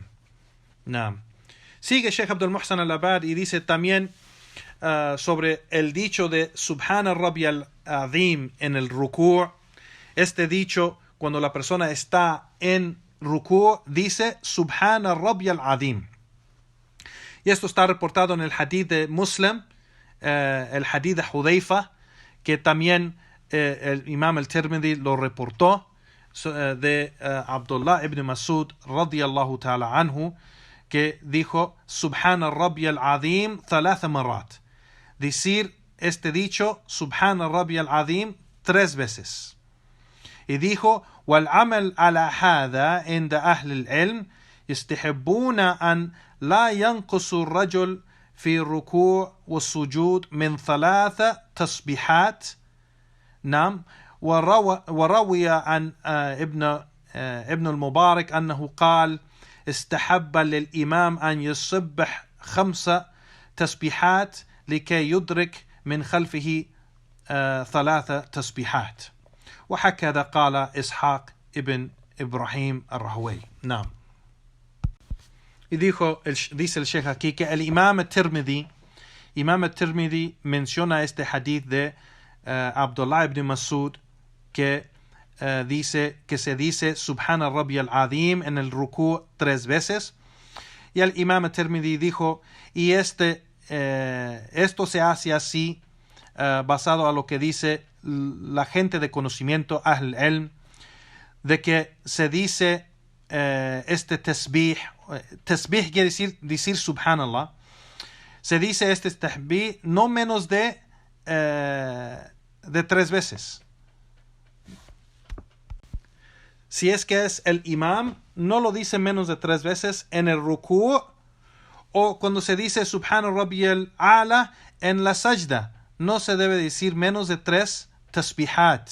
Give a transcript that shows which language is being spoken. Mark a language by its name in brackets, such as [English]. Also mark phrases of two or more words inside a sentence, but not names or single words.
[Spanish] Naam. Sigue Sheikh Abdul Muhsan al-Abad y dice también sobre el dicho de [Arabic] سبحان ربي العظيم [Spanish] en el rukú. Este dicho, cuando la persona está en rukú, dice [Arabic] سبحان ربي العظيم. [Spanish] Y esto está reportado en el hadith de Muslim, el hadith de Hudayfa, que también el Imam al-Tirmidhi lo reportó, de Abdullah ibn Masud [Arabic] رضي الله تعالى عنه, [Spanish] que dijo [Arabic] سبحان ربي العظيم 3 مرات. [Spanish] Decir este dicho [Arabic] سبحان ربي العظيم [Spanish] 3 veces. Y dijo: [Arabic] والعمل على هذا عند أهل العلم يستحبون أن لا ينقص الرجل في الركوع والسجود من 3 تسبيحات. نعم. وروي عن ابن المبارك أنه قال: استحب للإمام أن يسبح 5 تسبيحات لكي يدرك من خلفه 3 تسبيحات. وهكذا قال إسحاق ابن إبراهيم الرهوي. نعم. [Spanish] Y dice el Sheikh aquí que el Imam al-Tirmidhi menciona este hadith de Abdullah ibn Masud, que se dice [Arabic] سبحان ربي العظيم [Spanish] en el rukú 3 veces. Y el Imam al-Tirmidhi dijo, y esto se hace así, basado a lo que dice la gente de conocimiento, [Arabic] أهل العلم, [Spanish] de que se dice este tasbih quiere decir Subhanallah, se dice este tasbih no menos de 3 veces. Si es que es el imam, no lo dice menos de 3 veces en el rukú, o cuando se dice [Arabic] سبحان ربي الأعلى [Spanish] en la sajda, no se debe decir menos de 3 tasbihat.